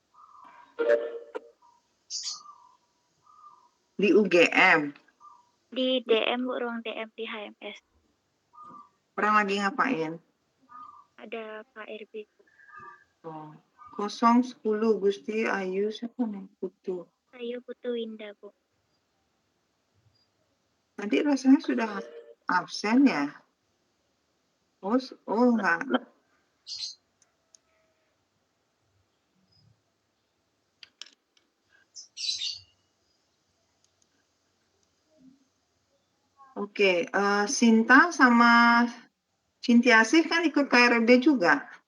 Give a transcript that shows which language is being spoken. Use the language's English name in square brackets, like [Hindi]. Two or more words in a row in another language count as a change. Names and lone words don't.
[Indonesian] Di UGM. Di DM Bu, ruang DM di HMS. Orang lagi ngapain? Ada Pak RB. Oh. 010 Gusti Ayu siapa nih? Putu. Ayu Putu Winda Bu. Tadi rasanya sudah absen ya? Oh enggak. Oke, Sinta sama Cintiasih kan ikut KRB juga?